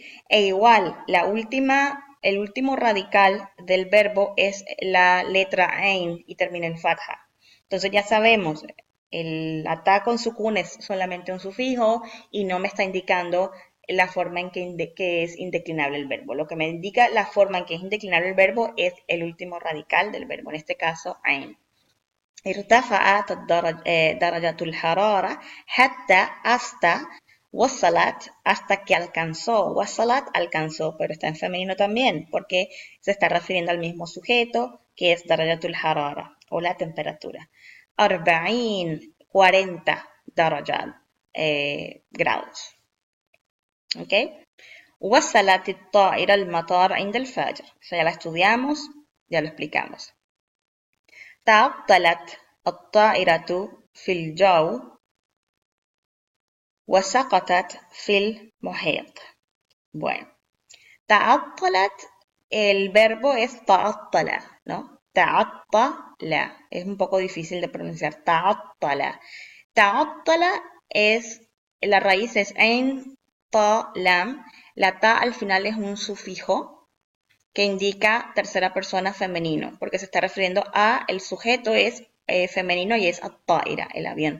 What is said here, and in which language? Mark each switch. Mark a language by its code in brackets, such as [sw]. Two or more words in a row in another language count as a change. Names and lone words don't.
[es] E igual, el último radical del verbo es la letra ain y termina en fatha. Entonces ya sabemos, el ata con sukun es solamente un sufijo y no me está indicando la forma en que es indeclinable el verbo. Lo que me indica la forma en que es indeclinable el verbo es el último radical del verbo, en este caso ain. [ar] ارتفعت درجة الحرارة حتى [es] hasta hasta que alcanzó. Alcanzó, pero está en femenino también, porque se está refiriendo al mismo sujeto, que es [ar] درجة الحرارة, [es] o la temperatura. [ar] 40 درجات grados. [es] ¿Ok? [ar] وصلت الطائرة المطار عند الفجر. [es] Ya la estudiamos, ya lo explicamos. [ar] تعطلت الطائرة في الجو وسقطت في المحيط. [es] Bueno, تعطلت, el verbo es تعطل, ¿no? تعطل, es un poco difícil de pronunciar. تعطل. تعطل es, la raíz es en ta lam. La ta al final es un sufijo que indica tercera persona femenino, porque se está refiriendo a, el sujeto es femenino y es at-ta'ira, el avión.